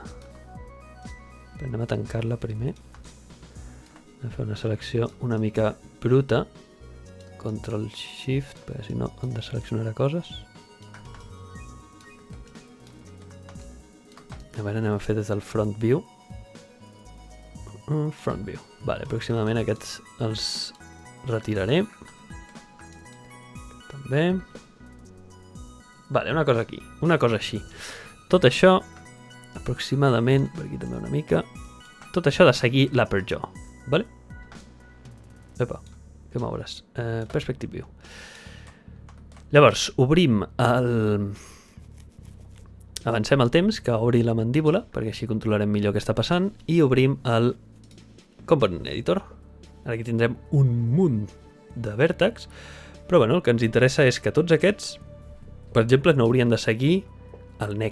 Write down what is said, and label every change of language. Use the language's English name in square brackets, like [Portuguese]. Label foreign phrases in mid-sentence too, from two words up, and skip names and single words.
[Catalan] Anem a tancar-la primer. Anem a fer una selecció una mica bruta. Ctrl-Shift, perquè si no hem de seleccionar coses. A veure, anem a fer des del [English] front view. Front view. [Catalan] Vale, aproximadament aquests els retiraré. També. Vale, una cosa aquí, una cosa així. Tot això, aproximadament, per aquí també una mica, tot això ha de seguir l' [English] upper jaw, [Catalan] vale? Epa, què m'obres? [English] Perspective view. [Catalan] Llavors, obrim el... Avancem el temps que obri la mandíbula, perquè així controlarem millor què està passant, i obrim el Component Editor. Ara aquí tindrem un munt de vèrtex, però bueno, el que ens interessa és que tots aquests, per exemple, no haurien de seguir el neck.